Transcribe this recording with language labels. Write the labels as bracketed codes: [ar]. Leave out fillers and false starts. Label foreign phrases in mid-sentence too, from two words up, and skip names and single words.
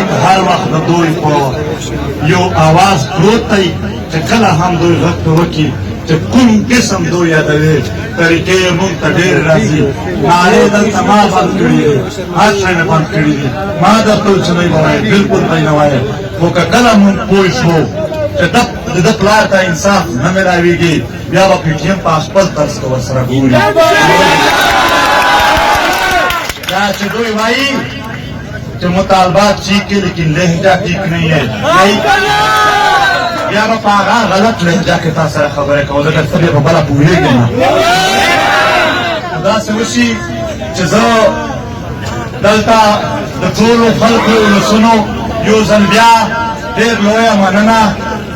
[ps] هر وخت د دوی په یو اواز پروت دی چې کله هم دوی غږ ته وکړي چې کوم قسم دوی یادوي طریقې مونږ ته ډېر راځي نارې دلته ما بند کړي دي هر شی مې بند کړي دي ما درته ویل چې نه یې به وایې بلکل به یې نه وایې خو که کله مونږ پوه شو چې د ده پلار ته انصاف نه میلاویږي بیا به پي ټي ایم په خپل طرز کې ورسره ګوري دا چې دوی وایي چې مطالبات [ur] ٹھیک ہے لیکن لہجہ ٹھیک نہیں ہے [ps] بیا به په هغه غلط لهجه کې تا سره خبرې کوو ځکه ته بیا په بله پوهېږې نه داسې وشي چې زه دلته د ټولو خلکو ولسونو یو ځل بیا ډېر لویه مننه